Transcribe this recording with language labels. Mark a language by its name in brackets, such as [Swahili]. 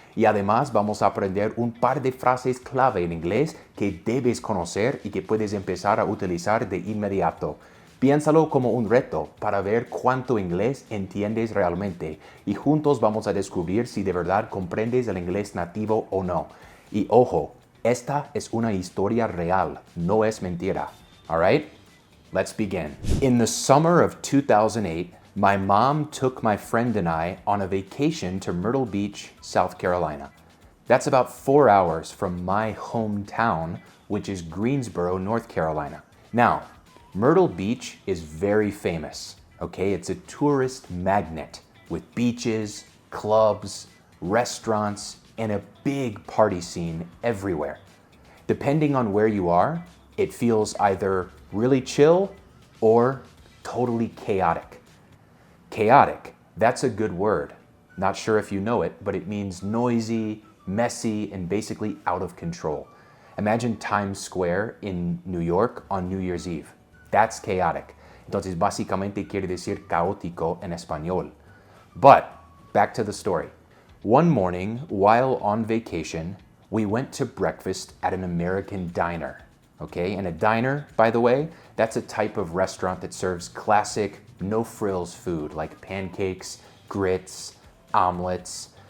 [Spanish] Y además vamos a aprender un par de frases clave en inglés que debes conocer y que puedes empezar a utilizar de inmediato. Piénsalo como un reto para ver cuánto inglés entiendes realmente y juntos vamos a descubrir si de verdad comprendes el inglés nativo o no. Y ojo, esta es una historia real, no es mentira. [English] Alright? Let's begin. In the summer of 2008, my mom took my friend and I on a vacation to Myrtle Beach, South Carolina. That's about 4 hours from my hometown, which is Greensboro, North Carolina. Now, Myrtle Beach is very famous, okay? It's a tourist magnet with beaches, clubs, restaurants, and a big party scene everywhere. Depending on where you are, it feels either really chill or totally chaotic. Chaotic, that's a good word. Not sure if you know it, but it means noisy, messy, and basically out of control. Imagine Times Square in New York on New Year's Eve. That's chaotic. [Spanish] Entonces, básicamente quiere decir caótico en español. [English] But, back to the story. One morning, while on vacation, we went to breakfast at an American diner. Okay, and a diner, by the way, that's a type of restaurant that serves classic, no-frills food like pancakes, grits, omelets.